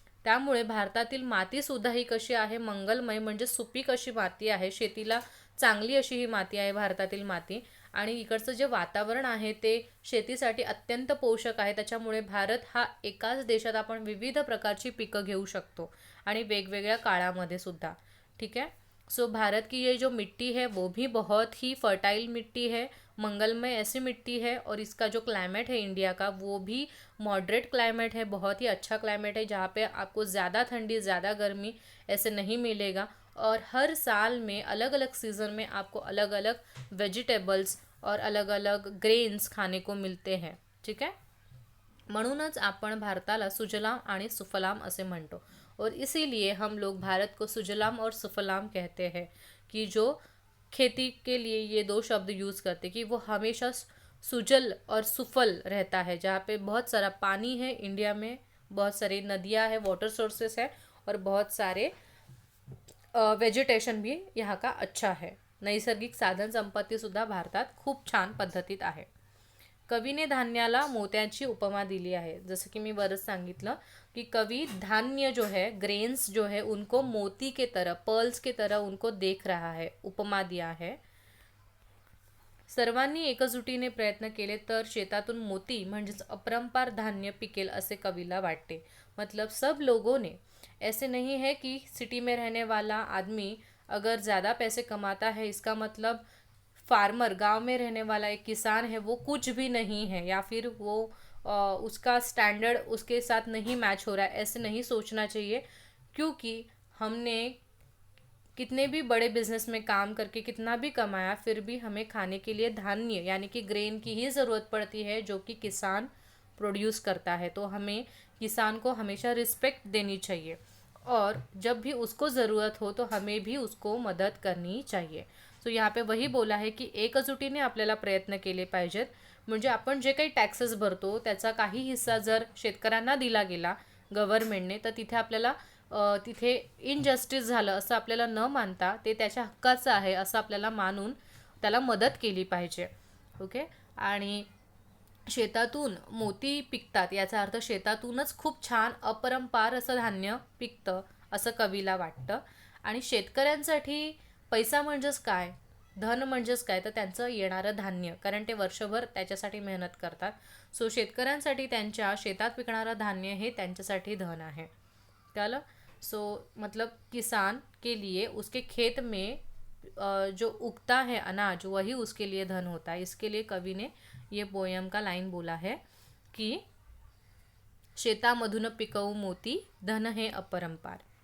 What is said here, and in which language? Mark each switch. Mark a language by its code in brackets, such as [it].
[mr] त्यामुळे भारतातील मातीसुद्धा ही कशी आहे, मंगलमय म्हणजे सुपीक अशी माती आहे, शेतीला चांगली अशी ही माती आहे भारतातील माती. आणि इकडचं जे वातावरण आहे ते शेतीसाठी अत्यंत पोषक आहे. त्याच्यामुळे भारत हा एकाच देशात आपण विविध प्रकारची पिकं घेऊ शकतो आणि वेगवेगळ्या काळामध्ये सुद्धा. [hi] ठीक है. सो भारत की ये जो मिट्टी है वो भी बहुत ही फर्टाइल मिट्टी है, मंगलमय ऐसी मिट्टी है। और इसका जो क्लाइमेट है इंडिया का वो भी मॉडरेट क्लाइमेट है, बहुत ही अच्छा क्लाइमेट है जहाँ पे आपको ज़्यादा ठंडी ज़्यादा गर्मी ऐसे नहीं मिलेगा। और हर साल में अलग अलग सीज़न में आपको अलग अलग वेजिटेबल्स और अलग अलग ग्रेन्स खाने को मिलते हैं। ठीक है. [mr] म्हणूनच आपण भारताला सुजलाम आणि सुफलाम असे म्हणतो। [hi] और इसीलिए हम लोग भारत को सुजलाम और सुफलाम कहते हैं कि जो खेती के लिए ये 2 शब्द यूज़ करते कि वो हमेशा सुजल और सुफल रहता है, जहाँ पे बहुत सारा पानी है इंडिया में, बहुत सारी नदियाँ हैं, वाटर सोर्सेस है और बहुत सारे वेजिटेशन भी यहाँ का अच्छा है। [mr] नैसर्गिक साधन संपत्तीसुद्धा भारतात खूप छान पद्धतीत आहे। कवीने धान्याला मोत्याची उपमा दिली आहे। जसं की मी वरच सांगितलं [hi] कि कवि धान्य जो है, ग्रेन्स जो है, उनको मोती के तरह, पर्ल्स के तरह उनको देख रहा है, उपमा दिया है। [mr] सर्वांनी एकजुटीने प्रयत्न केले तर शेतातून मोती म्हणजेच अपरंपार धान्य पिकेल असे कवीला वाटते। [hi] मतलब सब लोगों ने, ऐसे नहीं है कि सिटी में रहने वाला आदमी अगर ज़्यादा पैसे कमाता है इसका मतलब फार्मर, गांव में रहने वाला एक किसान है वो कुछ भी नहीं है, या फिर वो उसका स्टैंडर्ड उसके साथ नहीं मैच हो रहा है, ऐसे नहीं सोचना चाहिए। क्योंकि हमने कितने भी बड़े बिजनेस में काम करके कितना भी कमाया, फिर भी हमें खाने के लिए धान्य यानी कि ग्रेन की ही ज़रूरत पड़ती है जो कि किसान प्रोड्यूस करता है। तो हमें किसान को हमेशा रिस्पेक्ट देनी चाहिए और जब भी उसको ज़रूरत हो तो हमें भी उसको मदत करनी चाहिए। सो यहाँ पे वही बोला है की [mr] एकजुटीने आपल्याला प्रयत्न केले पाहिजेत। म्हणजे आपण जे काही टॅक्सेस भरतो त्याचा काही हिस्सा जर शेतकऱ्यांना दिला गेला गव्हर्नमेंटने, तर तिथे आपल्याला तिथे इनजस्टिस झालं असं आपल्याला न मानता ते त्याच्या हक्काचं आहे असं आपल्याला मानून त्याला मदत केली पाहिजे। ओके. आणि शेतातून मोती पिकतात याचा अर्थ शेतातूनच खूप छान अपरंपार असं धान्य पिकतं असं कवीला वाटतं। आणि शेतकऱ्यांसाठी पैसा म्हणजेच काय, धन म्हणजेच काय, तर त्यांचं येणारं धान्य, कारण ते वर्षभर त्याच्यासाठी मेहनत करतात। सो शेतकऱ्यांसाठी त्यांच्या शेतात पिकणारं धान्य हे त्यांच्यासाठी धन आहे। कळलं? [hi] सो मतलब किसान के लिए उसके खेत में जो उगता है अनाज वही उसके लिए धन होता है। इसके लिए कवि ने ये पोयम का लाइन बोला है कि [mr] शेतामधून पिकवू मोती धन है अपरंपार।